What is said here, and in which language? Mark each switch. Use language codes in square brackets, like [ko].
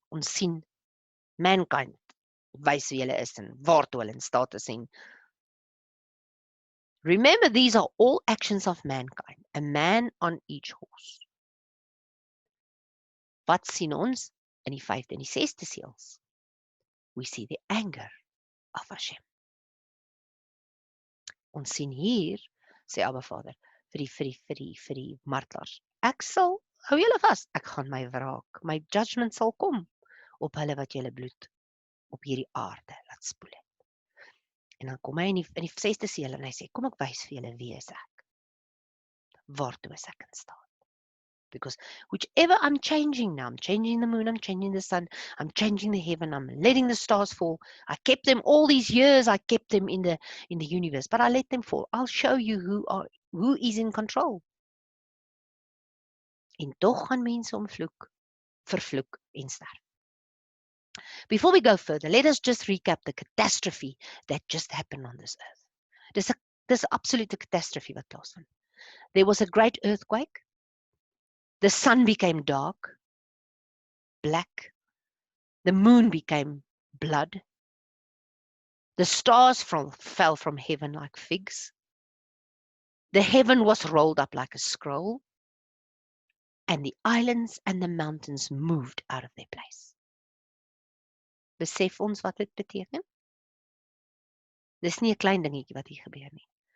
[af] Ons sien mankind, wys wie hulle is en waartoe hulle in staat is. [en] Remember, these are all actions of mankind, a man on each horse. [af] Wat sien ons in die 5de en die 6de seels? [en] We see the anger of Hashem. [af] Ons sien hier, sê Abba Vader, vir die martelaars. Ek sal, hou julle vas, ek gaan my wraak, my judgment sal kom op hulle wat julle bloed op hierdie aarde laat spoel het. En dan kom hy in die 6de seël en hy sê, kom ek wys vir julle wie is ek. Waartoe is ek in staat? [en] Because whichever I'm changing now, I'm changing the moon, I'm changing the sun, I'm changing the heaven, I'm letting the stars fall. I kept them all these years, I kept them in the universe, but I let them fall. I'll show you who is in control. [af] En tog gaan mense vervloek en sterf. [en] Before we go further, let us just recap the catastrophe that just happened on this earth. [af] Dis 'n absolute catastrophe wat plaasvind. [en] There was a great earthquake. The sun became dark, black. The moon became blood. The stars fell from heaven like figs. The heaven was rolled up like a scroll. And the islands and the mountains moved out of their place. [af] Besef ons wat dit beteken? Dis nie 'n klein dingetjie wat hier gebeur nie.